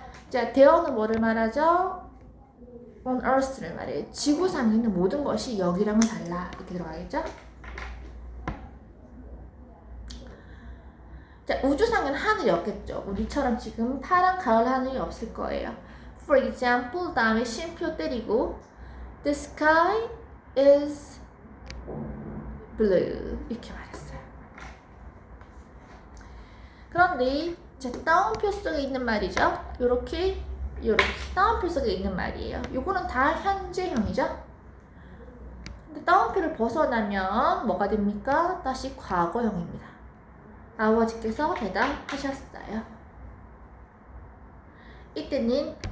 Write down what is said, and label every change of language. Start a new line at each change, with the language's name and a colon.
Korean: 자, 대어는 뭐를 말하죠?
English: on earth
Korean: 를 말해요. 지구상에 있는 모든 것이 여기랑은 달라. 이렇게 들어가겠죠? 자, 우주상에는 하늘이 없겠죠. 우리처럼 지금 파란 가을 하늘이 없을 거예요.
English: For example
Korean: 다음에 쉼표 때리고
English: The sky is blue
Korean: 이렇게 말했어요. 그런데 자, 따옴표 속에 있는 말이죠. 요렇게 따옴표 속에 있는 말이에요. 요거는 다 현재형이죠. 근데 따옴표를 벗어나면 뭐가 됩니까? 다시 과거형입니다. 아버지께서 대답하셨어요. 이때는